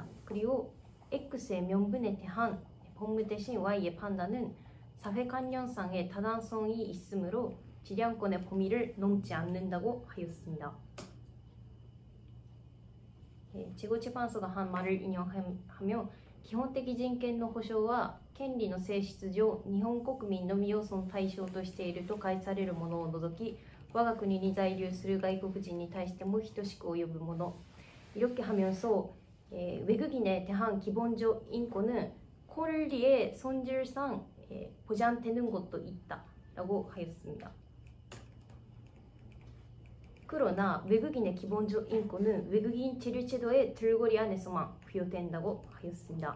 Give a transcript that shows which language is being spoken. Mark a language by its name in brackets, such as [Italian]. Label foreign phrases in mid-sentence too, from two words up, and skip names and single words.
[Korean] 그리고 X의 명분에 대한 법무대신 Y의 판단은 사회관념상의 타당성이 있으므로 재량권의 범위를 넘지 않는다고 하였습니다. 재고재판소가 한 말을 인용하며 [Japanese] 基本的人権の保障は権利の性質上日本国民のみをその対象としていると解されるものを除き我が国に在留する外国人に対しても等しく及ぶもの [Korean] 이렇게 하면서 외국인에 대한 기본적 인권은 권리의 성질상 보장되는 것도 있다라고 하였습니다. 그러나 외국인의 기본적 인권은 외국인 체류 제도의 틀거리 안에서만 부여된다고 하였습니다.